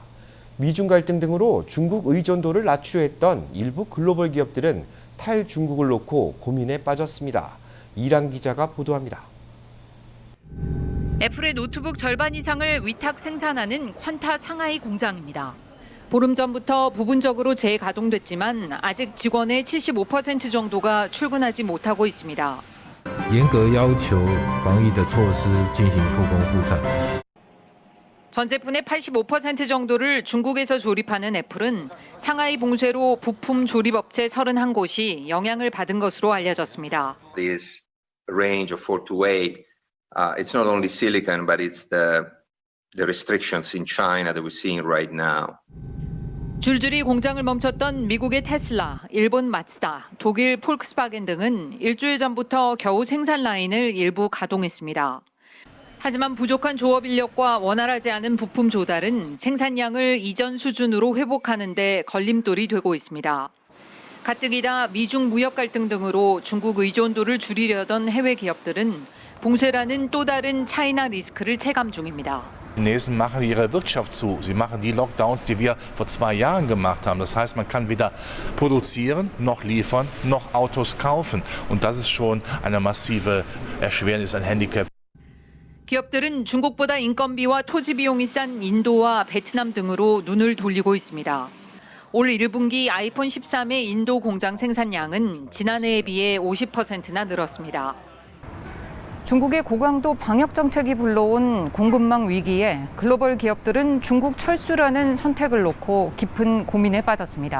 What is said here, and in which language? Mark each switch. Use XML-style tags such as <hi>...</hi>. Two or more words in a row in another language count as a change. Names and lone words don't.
<ko>미중 갈등 등으로 중국 의존도를 낮추려 했던 일부 글로벌 기업들은 탈중국을 놓고 고민에 빠졌습니다. 이랑 기자가 보도합니다. 애플의 노트북 절반 이상을 위탁 생산하는 퀀타 상하이 공장입니다. 보름 전부터 부분적으로 재가동됐지만 아직 직원의 75% 정도가 출근하지 못하고 있습니다.</ko> <zh>严格要求防疫的措施进行复工复产。</zh> <ko>전 제품의 85% 정도를 중국에서 조립하는 애플은 상하이 봉쇄로 부품 조립업체 31곳이 영향을 받은 것으로 알려졌습니다.</ko> <en>This range of 4 to 8, it's not only silicon, but it's the restrictions in China that we're seeing right now.</en> <ko>줄줄이 공장을 멈췄던 미국의 테슬라, 일본 마츠다, 독일 폴크스바겐 등은 일주일 전부터 겨우 생산 라인을 일부 가동했습니다. 하지만 부족한 조업 인력과 원활하지 않은 부품 조달은 생산량을 이전 수준으로 회복하는 데 걸림돌이 되고 있습니다. 가뜩이나 미중 무역 갈등 등으로 중국 의존도를 줄이려던 해외 기업들은 봉쇄라는 또 다른 차이나 리스크를 체감 중입니다.</ko> <de>Die Chinesen machen ihre Wirtschaft zu. Sie machen die Lockdowns, die wir vor 2 Jahren gemacht haben. Das heißt, man kann weder produzieren, noch liefern, noch Autos kaufen. Und das ist schon eine massive Erschwernis, ein Handicap.</de> <ko>기업들은 중국보다 인건비와 토지 비용이 싼 인도와 베트남 등으로 눈을 돌리고 있습니다. 올 1분기 아이폰 13의 인도 공장 생산량은 지난해에 비해 50%나 늘었습니다. 중국의 고강도 방역 정책이 불러온 공급망 위기에 글로벌 기업들은 중국 철수라는 선택을 놓고 깊은 고민에 빠졌습니다.</ko>